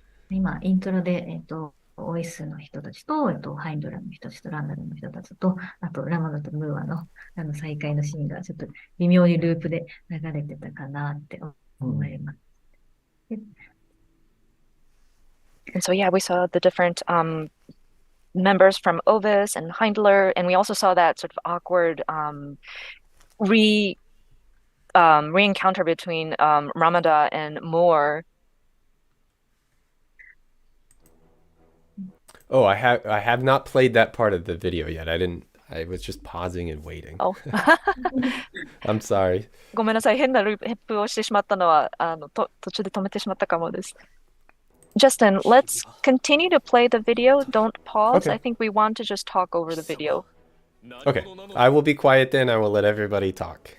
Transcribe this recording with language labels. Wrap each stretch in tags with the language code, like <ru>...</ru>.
<ja>今、イントロで、オイスの人たちと、ハインドラの人たちと、ランダルの人たちと、あと、ラマダとムーアの、再会のシーンが、ちょっと微妙にループで流れてたかなって思います。</ja> <en>And so, yeah, we saw the different members from Ovis and Heindler, and we also saw that sort of awkward re-encounter between Ramada and Moore. Oh, I have not played that part of the video yet. I was just pausing and waiting. Oh. I'm sorry.</en> <ja>ごめんなさい。変なループをしてしまったのは、途中で止めてしまったかもです。</ja> <en>Justin, let's continue to play the video. Don't pause. Okay. I think we want to just talk over the video. Okay. I will be quiet then. I will let everybody talk.</en>